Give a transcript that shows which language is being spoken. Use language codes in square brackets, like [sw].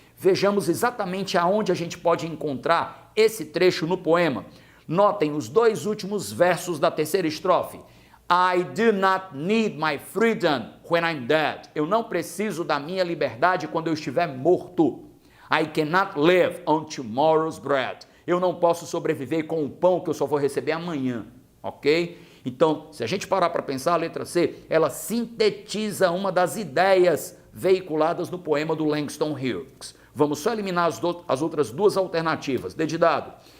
[pt] Vejamos exatamente aonde a gente pode encontrar esse trecho no poema. Notem os 2 últimos versos da terceira estrofe. I do not need my freedom when I'm dead. Eu não preciso da minha liberdade quando eu estiver morto. [en] I cannot live on tomorrow's bread. [pt] Eu não posso sobreviver com o pão que eu só vou receber amanhã, ok? Então, se a gente parar para pensar, a letra C, ela sintetiza uma das ideias veiculadas no poema do Langston Hughes. Vamos só eliminar as outras duas alternativas. D de dado.